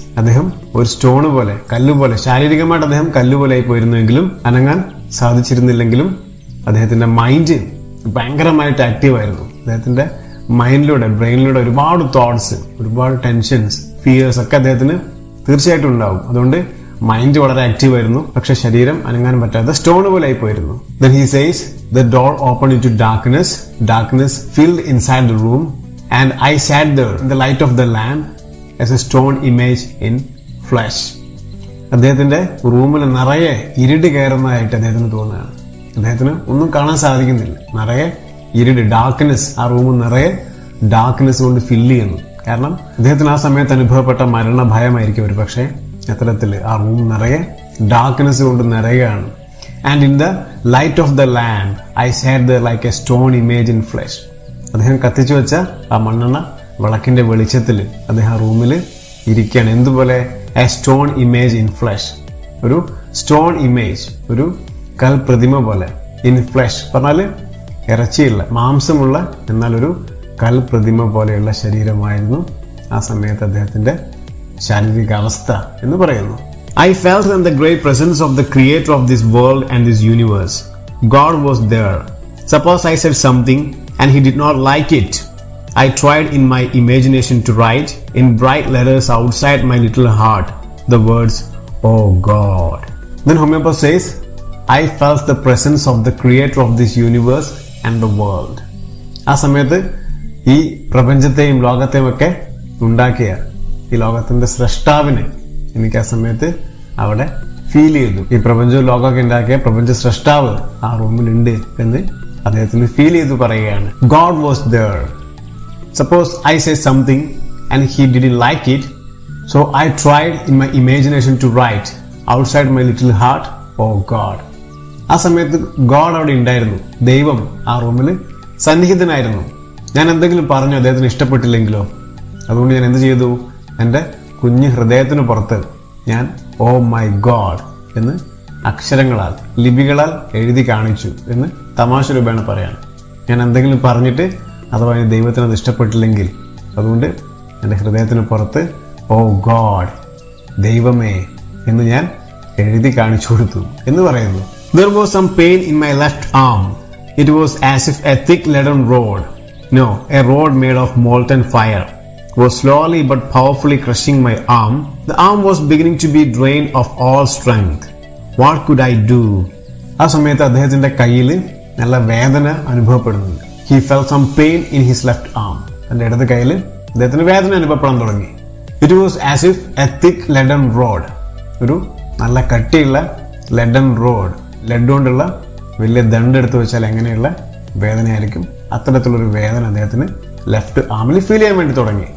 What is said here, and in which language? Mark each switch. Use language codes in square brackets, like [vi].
[ml] അദ്ദേഹം ഒരു സ്റ്റോൺ പോലെ, കല്ലുപോലെ, ശാരീരികമായിട്ട് അദ്ദേഹം കല്ലുപോലെ ആയി പോയിരുന്നുവെങ്കിലും അനങ്ങാൻ സാധിച്ചിരുന്നില്ലെങ്കിലും അദ്ദേഹത്തിന്റെ മൈൻഡ് ഭയങ്കരമായിട്ട് ആക്റ്റീവ് ആയിരുന്നു. അദ്ദേഹത്തിന്റെ മൈൻഡിലൂടെ, ബ്രെയിനിലൂടെ ഒരുപാട് തോട്ട്സ്, ഒരുപാട് ടെൻഷൻസ്, ഫിയേഴ്സ് ഒക്കെ അദ്ദേഹത്തിന് തീർച്ചയായിട്ടും ഉണ്ടാവും. അതുകൊണ്ട് മൈൻഡ് വളരെ ആക്റ്റീവ് ആയിരുന്നു, പക്ഷെ ശരീരം അനങ്ങാൻ പറ്റാത്ത സ്റ്റോൺ പോലെ ആയി പോയിരുന്നു. [en] Then he says the door opened into darkness. Darkness filled inside the room and I sat there in the light of the lamp as a stone image in flesh. [ml] അദ്ദേഹത്തിന്റെ റൂമിൽ നിറയെ ഇരുട് കയറുന്നതായിട്ട് അദ്ദേഹത്തിന് തോന്നുകയാണ്. അദ്ദേഹത്തിന് ഒന്നും കാണാൻ സാധിക്കുന്നില്ല, നിറയെ ഇരുട്, ഡാർക്ക്നെസ്. ആ റൂം നിറയെ ഡാർക്ക്നെസ് കൊണ്ട് ഫില്ല് ചെയ്യുന്നു. കാരണം അദ്ദേഹത്തിന് ആ സമയത്ത് അനുഭവപ്പെട്ട മരണ ഭയമായിരിക്കും ഒരു പക്ഷേ അത്തരത്തിൽ ആ റൂം നിറയെ ഡാർക്ക്നെസ് കൊണ്ട് നിറയുകയാണ്. [en] And in the light of the lamp I sat there like a stone image in flesh. [ml] അദ്ദേഹം കത്തിച്ചു വെച്ച ആ മണ്ണെണ്ണ വിളക്കിന്റെ വെളിച്ചത്തിൽ അദ്ദേഹം ആ റൂമിൽ ഇരിക്കുകയാണ്. എന്തുപോലെ? [en] A stone image in flesh. [ml] ഒരു സ്റ്റോൺ ഇമേജ്, ഒരു കൽപ്രതിമ പോലെ. ഇൻ ഫ്ലെഷ് പറഞ്ഞാൽ ഇറച്ചിയുള്ള, മാംസമുള്ള, എന്നാൽ ഒരു കൽപ്രതിമ പോലെയുള്ള ശരീരമായിരുന്നു ആ സമയത്ത് അദ്ദേഹത്തിന്റെ ശാരീരിക അവസ്ഥ എന്ന് പറയുന്നു. [en] I felt in the great presence of the creator of this world and this universe. God was there. Suppose I said something and he did not like it. I tried in my imagination to write in bright letters outside my little heart the words, "Oh God." Then homeopath says, I felt the presence of the creator of this universe and the world. [ml] ആ സമയത്ത് ഈ പ്രപഞ്ചത്തെയും ലോകത്തെയും ഒക്കെ ഉണ്ടാക്കിയ ഈ ലോകത്തിന്റെ സ്രഷ്ടാവിനെ എനിക്ക് ആ സമയത്ത് അവിടെ ഫീൽ ചെയ്തു. ഈ പ്രപഞ്ചവും ലോകമൊക്കെ ഉണ്ടാക്കിയ പ്രപഞ്ച സ്രഷ്ടാവ് ആ റൂമിലുണ്ട് എന്ന് അദ്ദേഹത്തിന് ഫീൽ ചെയ്തു പറയുകയാണ്. [en] God was there. Suppose I say something and he didn't like it, so I tried in my imagination to write outside my little heart, "Oh God." [ml] ആ സമയത്ത് ഗോഡ് അവിടെ ഉണ്ടായിരുന്നു. ദൈവം ആ റൂമിൽ സന്നിഹിതനായിരുന്നു. ഞാൻ എന്തെങ്കിലും പറഞ്ഞു അദ്ദേഹത്തിന് ഇഷ്ടപ്പെട്ടില്ലെങ്കിലോ? അതുകൊണ്ട് ഞാൻ എന്ത് ചെയ്തു? എൻ്റെ കുഞ്ഞു ഹൃദയത്തിന് പുറത്ത് ഞാൻ "ഓ മൈ ഗോഡ്" എന്ന് അക്ഷരങ്ങളാൽ ലിപികളാൽ എഴുതി കാണിച്ചു എന്ന് തമാശ രൂപേണ പറയാണ്. ഞാൻ എന്തെങ്കിലും പറഞ്ഞിട്ട് അഥവാ ദൈവത്തിന് അത് ഇഷ്ടപ്പെട്ടില്ലെങ്കിൽ അതുകൊണ്ട് എൻ്റെ ഹൃദയത്തിന് പുറത്ത് "ഓ ഗോഡ്" ദൈവമേ എന്ന് ഞാൻ എഴുതി കാണിച്ചു കൊടുത്തു എന്ന് പറയുന്നു. There was some pain in my left arm. It was as if a thick leaden rod, no, a rod made of molten fire, was slowly but powerfully crushing my arm. The arm was beginning to be drained of all strength. What could I do? ആ സമയത്ത് അദ്ദേഹത്തിന്റെ കയ്യിൽ നല്ല വേദന അനുഭവപ്പെടുന്നുണ്ട്. [en] He felt some pain in his left arm. [ml] തന്റെ ഇടത് കയ്യിൽ അദ്ദേഹത്തിന് വേദന അനുഭവപ്പെടാൻ തുടങ്ങി. [en] It was as if a thick leaden rod, [ml] ഒരു നല്ല കട്ടിയുള്ള leaden rod, ലെഡ് കൊണ്ടുള്ള വലിയ ദണ്ടെടുത്ത് വെച്ചാൽ എങ്ങനെയുള്ള വേദനയായിരിക്കും, അത്തരത്തിലൊരു വേദന അദ്ദേഹത്തിന് ലെഫ്റ്റ് ആർമിൽ ഫീൽ ചെയ്യാൻ വേണ്ടി തുടങ്ങി.